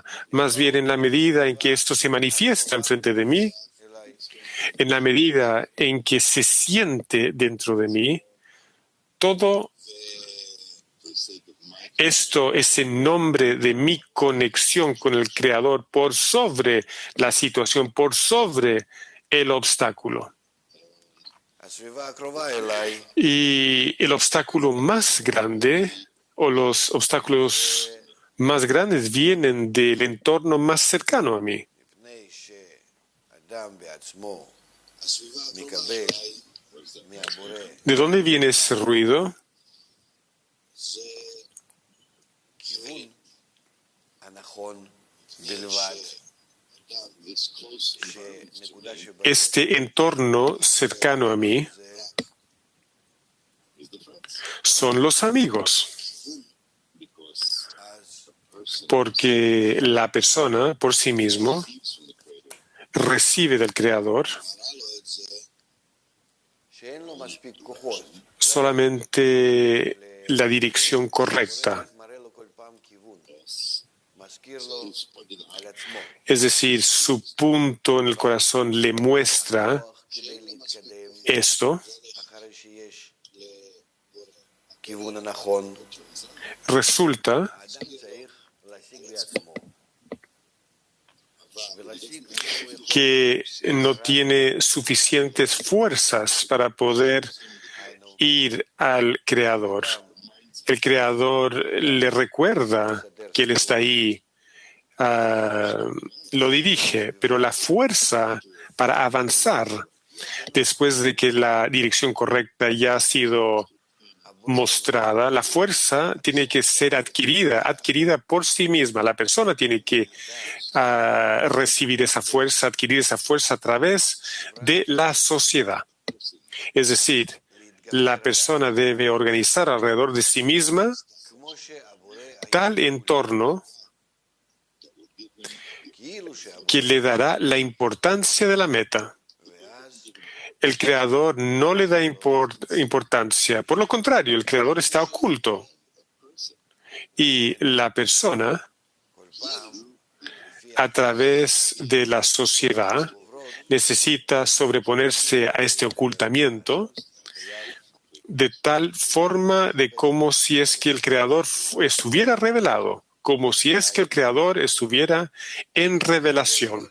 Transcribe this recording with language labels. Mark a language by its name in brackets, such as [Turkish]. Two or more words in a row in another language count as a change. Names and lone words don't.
[Spanish] Más bien, en la medida en que esto se manifiesta enfrente de mí, en la medida en que se siente dentro de mí, todo esto es en nombre de mi conexión con el Creador por sobre la situación, por sobre el obstáculo. Y el obstáculo más grande o los obstáculos más grandes vienen del entorno más cercano a mí. [Hebrew] שהאדם בעצמו מקבל מהבורא [Spanish] ¿De dónde viene ese ruido? [Hebrew] כיוון הנכון בלבד, שנקודה שבה [Spanish] Este entorno cercano a mí son los amigos, porque la persona por sí mismo recibe del Creador [Hebrew] שאין לו מספיק כוחות, [Spanish] solamente la dirección correcta, [Hebrew] מראה לו כל פעם כיוון, מזכיר לו על עצמו, [Spanish] es decir, su punto en el corazón le muestra [Hebrew] כדי להתקדם [Spanish] esto, [Hebrew] אחרי שיש כיוון הנכון, [Spanish] resulta [Hebrew] האדם צריך להשיג בעצמו. ולהשיג [Spanish] que no tiene suficientes fuerzas para poder ir al Creador. El Creador le recuerda que Él está ahí, lo dirige, pero la fuerza para avanzar después de que la dirección correcta ya ha sido mostrada, la fuerza tiene que ser adquirida por sí misma. La persona tiene que recibir esa fuerza, adquirir esa fuerza a través de la sociedad. Es decir, la persona debe organizar alrededor de sí misma [Hebrew] כמו שהבורא [Spanish] tal entorno [Hebrew] כאילו שהבורא [Spanish] que le dará la importancia de la meta. [Hebrew] ואז [Spanish] El Creador no le da importancia. Por lo contrario, el Creador está oculto. Y la persona, [Hebrew] כל פעם [Spanish] a través de la sociedad, necesita sobreponerse a este ocultamiento de tal forma de como si es que el Creador estuviera revelado, como si es que el Creador estuviera en revelación.